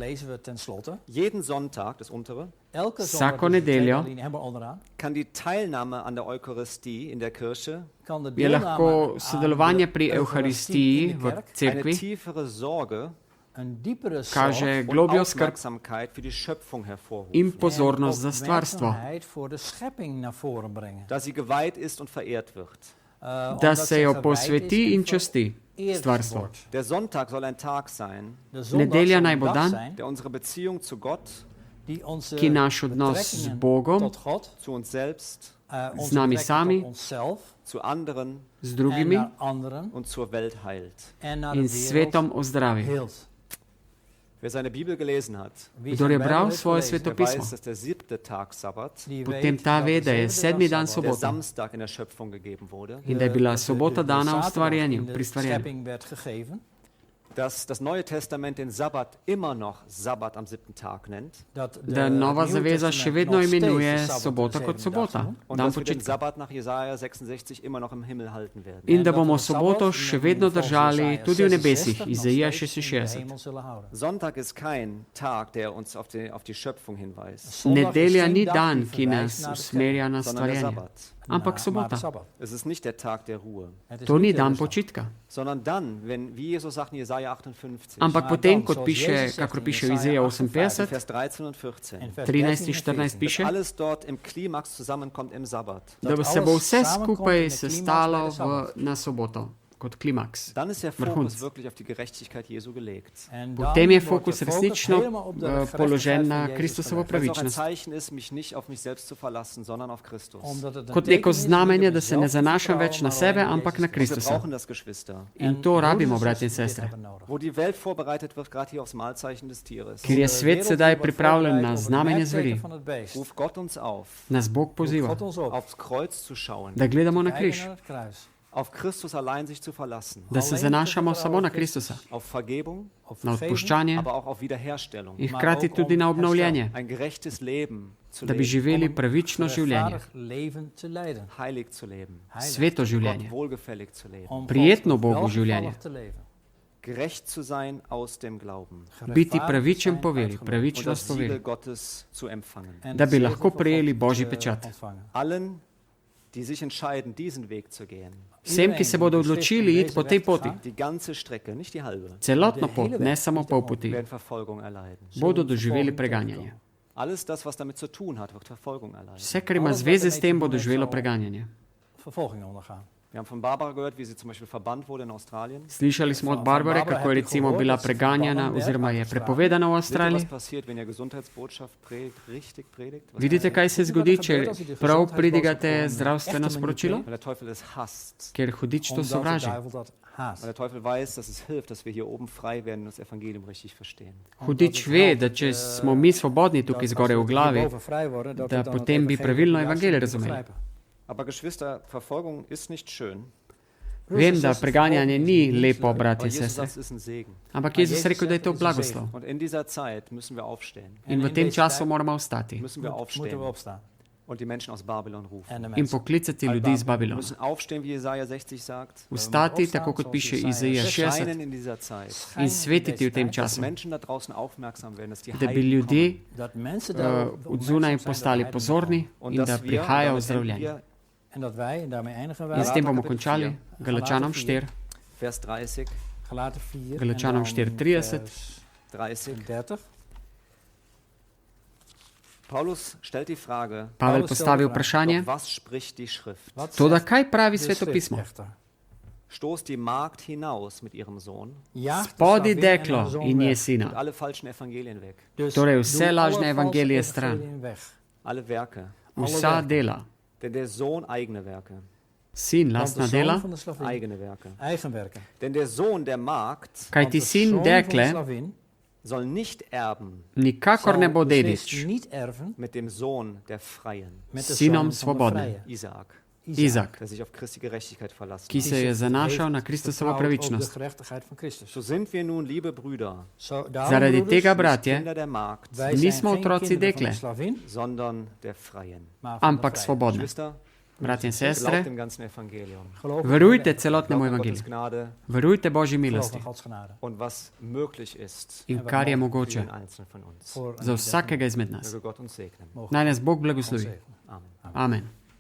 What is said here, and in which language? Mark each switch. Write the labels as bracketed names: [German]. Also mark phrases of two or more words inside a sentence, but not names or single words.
[Slovenian] Vsako nedeljo je lahko sodelovanje pri Evharistiji v cerkvi kaže globjo skrb in pozornost za stvarstvo, da se jo posveti in časti. stvarstvo. [German] Der Sonntag soll ein Tag sein, [Slovenian] Nedelja naj bo dan, [German] der unsere Beziehung zu Gott, [Slovenian] ki naš odnos z Bogom, [German] zu uns selbst, [Slovenian] z nami sami, [German] zu anderen [Slovenian] z drugimi [German] und zur Welt heilt. [Slovenian] in svetom ozdravi. [German] Wer seine Bibel gelesen hat, [Slovenian] Kdor je bral svoje [German] der [Slovenian] svetopismo, [German] weiß, dass der 7. Tag Sabbat, [Slovenian] potem ta ve, da je 7. dan [German] der [Slovenian] sobota [German] Samstag in der Schöpfung gegeben wurde, [Slovenian] in da je bila sobota dana v stvarjenju, pri stvarjenju. [German] dass das Neue Testament den Sabbat immer noch Sabbat am 7. Tag nennt [Slovenian] Da Nova zaveza še vedno imenuje sobota kot sobota, [German] und [Slovenian] dan [German] dass wir den [Slovenian] počitka. [German] Sabbat nach Jesaja 66 immer noch im Himmel halten werden. [Slovenian] In da bomo soboto še vedno držali tudi v nebesih, Izaija 66. [German] Sonntag ist kein Tag, der uns auf die Schöpfung hinweist, [Slovenian] Nedelja ni dan, ki nas usmerja na [German] sondern der [Slovenian] stvarjenje, [German] Sabbat. [Slovenian] ampak sobota. [German] Es ist nicht der Tag der Ruhe, [Slovenian] To ni dan počitka. [German] sondern dann, wenn, wie Jesus sagt in Jesaja 58, [Slovenian] Ampak potem, kot piše, kakor piše v Izaija 58, [German] Vers 13 und 14, [Slovenian] 13 in 14 piše, [German] alles dort im Klimax zusammenkommt im Sabbat. [Slovenian] da se bo vse skupaj sestalo na soboto, kot klimaks. [German] Dann ist der Fokus wirklich auf die Gerechtigkeit Jesu gelegt. [Slovenian] Potem je fokus resnično položen na Kristusovo [German] Weil es auch ein [Slovenian] pravičnost. [German] Zeichen ist, mich nicht auf mich selbst zu verlassen, sondern auf Christus. [Slovenian] Kot neko znamenje, da se ne zanašam več na sebe, ampak na [German] Wir [Slovenian] Kristusa. [German] brauchen das, Geschwister. [Slovenian] In to rabimo, bratje in sestre. [German] Wo die Welt vorbereitet wird, gerade hier aufs Malzeichen des Tieres, [Slovenian] Ker je svet sedaj pripravljen na znamenje zveri, [German] ruft Gott uns auf, [Slovenian] nas Bog poziva, [German] aufs Kreuz zu schauen, [Slovenian] da gledamo na križ, [German] auf Christus allein sich zu verlassen, [Slovenian] da se zanašamo samo na Kristusa, [German] auf Vergebung, [Slovenian] na odpuščanje [German] aber auch auf Wiederherstellung, [Slovenian] in hkrati tudi na obnovljenje, [German] ein gerechtes Leben zu [Slovenian] da bi [German] leben, [Slovenian] živeli pravično življenje, [German] heilig zu leben, [Slovenian] sveto [German] Gott [Slovenian] življenje, [German] wohlgefällig zu leben, [Slovenian] prijetno Bogu življenje, [German] gerecht zu sein aus dem Glauben [Slovenian] biti pravičen po veri, [German] und [Slovenian] pravičnost [German] das [Slovenian] po [German] Siegel [Slovenian] veri, [German] Gottes zu empfangen. [Slovenian] da bi lahko prejeli Božji pečat. [German] Allen, die sich entscheiden, diesen Weg zu gehen, [Slovenian] Vsem, ki se bodo odločili iti po tej poti, [German] die ganze Strecke, nicht die halbe, [Slovenian] celotno pot, ne samo pol poti, [German] werden Verfolgung erleiden. [Slovenian] bodo doživeli preganjanje. [German] Alles das, was damit zu tun hat, wird Verfolgung erleiden. [Slovenian] Vse, kar ima zveze s tem, bo doživelo preganjanje. [German] Wir haben von Barbara gehört, wie sie zum Beispiel verbannt wurde in Australien. [Slovenian] Slišali smo od Barbare, kako je recimo bila preganjana oziroma je prepovedana v [German] Seht ihr, [Slovenian] Avstraliji. [German] was passiert, wenn ihr Gesundheitsbotschaft richtig predigt? Was [Slovenian] Vidite, kaj se zgodi, če prav pridigate zdravstveno sporočilo? [German] weil der Teufel es hasst. [Slovenian] Ker hudič to sovraži. [German] Weil der Teufel weiß, dass es hilft, dass wir hier oben frei werden und das Evangelium richtig verstehen. [Slovenian] Hudič ve, da če smo mi svobodni tukaj zgore v glavi, da potem bi pravilno evangelij razumeli. [German] Aber Geschwister, Verfolgung ist nicht schön. [Slovenian] Vem, da preganjanje ni lepo, bratje [German] Aber [Slovenian] in [German] Jesus [Slovenian] sestre, [German] sagt, es ist ein Segen. [Slovenian] ampak Jezus rekel, da je to blagoslov. [German] Und in dieser Zeit müssen wir aufstehen. [Slovenian] In v tem času moramo vstati [German] Müssen wir aufstehen und die Menschen aus Babylon rufen. [Slovenian] in poklicati ljudi iz [German] Wir [Slovenian] Babilona. [German] müssen aufstehen, wie Jesaja 60 sagt. [Slovenian] Vstati, tako kot piše Izaija 60, [German] Scheinen in dieser Zeit. [Slovenian] in svetiti v tem [German] Dass [Slovenian] času, [German] Menschen da draußen aufmerksam werden, dass die [Slovenian] da bi [German] Heiligen [Slovenian] ljudje [German] kommen. [Slovenian] od zunaj postali pozorni [German] Und [Slovenian] in da [German] dass wir, [Slovenian] prihaja [German] damit enden [Slovenian] ozdravljenje. [German] wir, [Slovenian] In s tem bomo končali. Galačanom 4, [German] Vers 30, [Slovenian] Galačanom 4:30. 30. [German] Paulus stellt die Frage, [Slovenian] Pavel postavi vprašanje, [German] doch was spricht die Schrift? [Slovenian] toda kaj pravi svetopismo? [German] Stoßt die Magd hinaus mit ihrem Sohn [Slovenian] Spodi deklo in je [German] und [Slovenian] sina. [German] alle falschen Evangelien weg, [Slovenian] Torej vse lažne evangelije stran, [German] alle Werke, [Slovenian] vsa dela. [German] denn der Sohn eigene Werke, [Slovenian] Sin, lastna dela, [German] eigene Werke. Denn der Sohn der Magd [Slovenian] kaj ti sin dekle [German] soll nicht erben [Slovenian] nikakor ne bo dedič [German] mit dem Sohn der Freien, [Slovenian] s sinom svobodne, [German] Isaak, [Slovenian] Izak, [German] der sich auf Christi Gerechtigkeit verlassen [Slovenian] ki [German] hat. [Slovenian] se je zanašal na Kristusovo pravičnost. [German] So sind wir nun, liebe Brüder, [Slovenian] Zaradi tega, bratje, [German] Kinder der Magd, [Slovenian] nismo otroci dekle, [German] sondern der Freien. [Slovenian] ampak svobodne. [German] Geschwister, [Slovenian] Bratje in [German] glaubt [Slovenian] sestre, [German] dem ganzen Evangelium. [Slovenian] verujte celotnemu [German] Glaubt an Gottes [Slovenian] evangeliju, [German] Gnade [Slovenian] verujte Božji milosti [German] und was möglich ist [Slovenian] in kar je [German] für [Slovenian] mogoče [German] jeden Einzelnen von uns. [Slovenian] za vsakega izmed nas. [German] Möge Gott uns segnen. [Slovenian] Naj nas Bog blagoslovi. [German] Amen. [Slovenian] Amen.